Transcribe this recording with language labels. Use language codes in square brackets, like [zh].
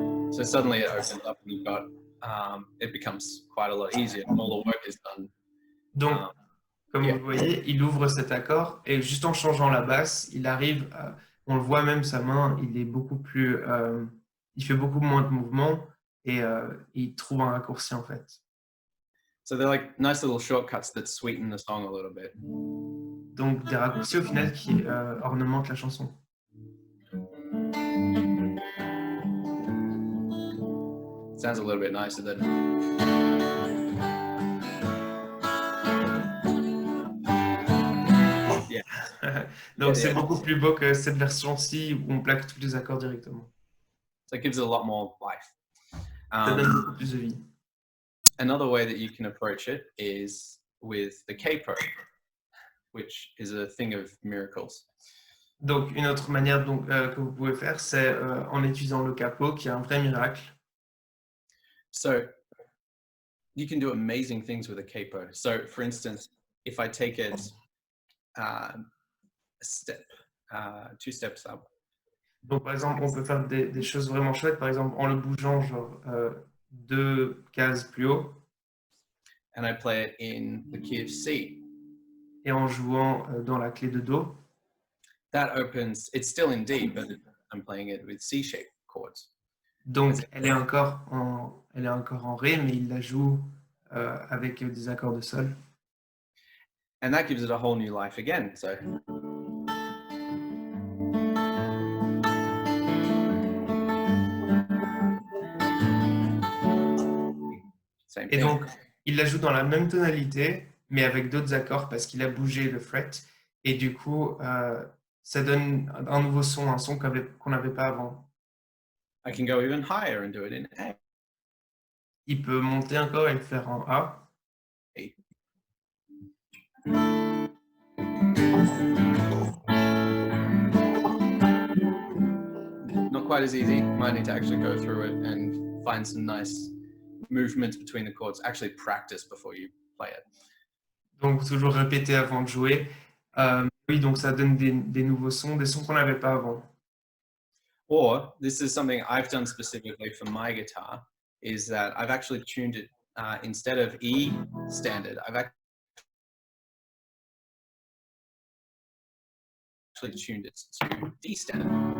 [en] So suddenly it opens up and you've got, it becomes quite a lot easier and all the work is done. [fr] Donc, comme vous le voyez, il ouvre cet accord et juste en changeant la basse, il arrive, on le voit même, sa main, il est beaucoup plus, il fait beaucoup moins de mouvements et il trouve un raccourci en fait. [en] So they're like nice little shortcuts that sweeten the song a little bit. [fr] Donc des raccourcis au final qui ornementent la chanson. [en] Sounds a little bit nicer than. Yeah. [fr] Donc c'est beaucoup plus beau que cette version-ci où on plaque tous les accords directement. [en] So it gives it a lot more life. [fr] Ça donne beaucoup plus de vie. [en] Another way that you can approach it is with the capo, which is a thing of miracles. [fr] Donc, une autre manière donc, que vous pouvez faire, c'est en utilisant le capot, qui est un vrai miracle. [en] So you can do amazing things with a capo. So for instance, if I take it a step, 2 steps up, [fr] Donc, par exemple, on peut faire des choses vraiment chouettes, par exemple, en le bougeant genre 2 cases plus haut [en] and I play it in the key of C, [fr] et en jouant dans la clé de Do. [en] that opens, it's still in D, but I'm playing it with C-shaped chords. [fr] Donc, elle est encore en Ré, mais il la joue avec des accords de Sol. [en] And that gives it a whole new life again. So same [fr] Et [en] thing. [fr] donc, il la joue dans la même tonalité, mais avec d'autres accords parce qu'il a bougé le fret. Et du coup, ça donne un nouveau son, un son qu'on n'avait pas avant. [en] I can go even higher and do it in A. [fr] Il peut monter encore et le faire en A. [en] Not quite as easy. You might need to actually go through it and find some nice movements between the chords. Actually practice before you play it. [fr] Donc, toujours répéter avant de jouer. Oui, donc ça donne des nouveaux sons, des sons qu'on n'avait pas avant. [en] Or this is something I've done specifically for my guitar, is that I've actually tuned it instead of E standard, I've actually tuned it to D standard.